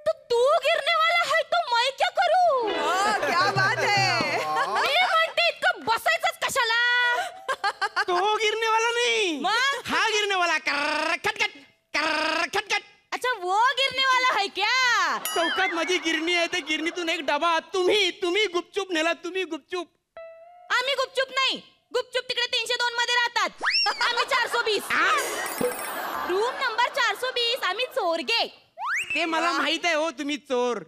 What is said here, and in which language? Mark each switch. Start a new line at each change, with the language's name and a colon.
Hindi: तू गिरणेवाला है तो मैं क्या करू? क्या बात है.
Marathi: मी म्हणते इतकं बसायचंच कशाला? तो गिरणीवाला नाही, मग? हा गिरणीवाला. खटखट खटखट.
Hindi: अच्छा वो गिरणेवाला है क्या?
Marathi: चौकात माझी गिरणी आहे. त्या गिरणीतून एक डबा तुम्ही गुपचूप नेला. तुम्ही गुपचूप. आम्ही गुपचूप नाही. गुपचूप तिकडे 302 मध्ये राहतात. आम्ही 420. Room number 420. आम्ही चोरगे. ते मला माहित आहे. हो, तुम्ही चोर